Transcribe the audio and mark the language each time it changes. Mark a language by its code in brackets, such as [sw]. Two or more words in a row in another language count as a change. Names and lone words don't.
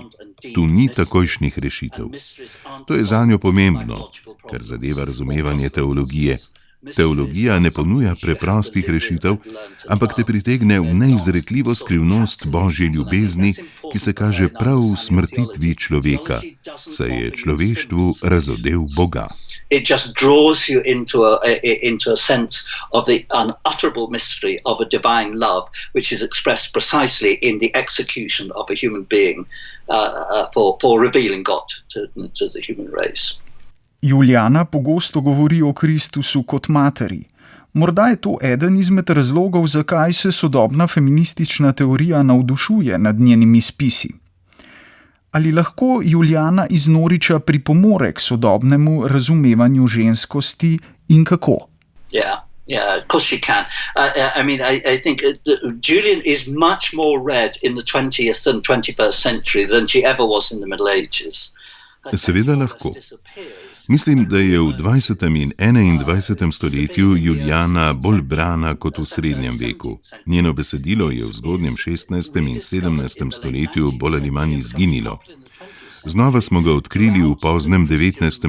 [sl] Tu ni takojšnjih rešitev. To je zanjo pomembno, ker zadeva razumevanje teologije. Teologija ne ponuja preprostih rešitev, ampak te pritegne v neizrekljivo skrivnost Božje ljubezni, ki se kaže prav v smrtitvi človeka, saj je človeštvu razodel Boga. [en] It just draws you into a sense of the unutterable mystery of a divine love, which is expressed precisely in the execution of a human being for revealing God to the human race. [sl] Juliana pogosto govori o Kristusu kot materi. Morda je to eden izmed razlogov, zakaj se sodobna feministična teorija navdušuje nad njenimi spisi. Ali lahko Juliana iz Norwicha pripomore k sodobnemu razumevanju ženskosti in kako? [en] Yeah, of course she can. I think Julian is much more read in the 20th and 21st century than she ever was in the Middle Ages. [sl] Seveda lahko. Mislim, da je v 20. in 21. stoletju Juliana bolj brana kot v srednjem veku. Njeno besedilo je v zgodnjem 16. in 17. stoletju bolj ali manj izginilo. Znova smo ga odkrili v poznem 19.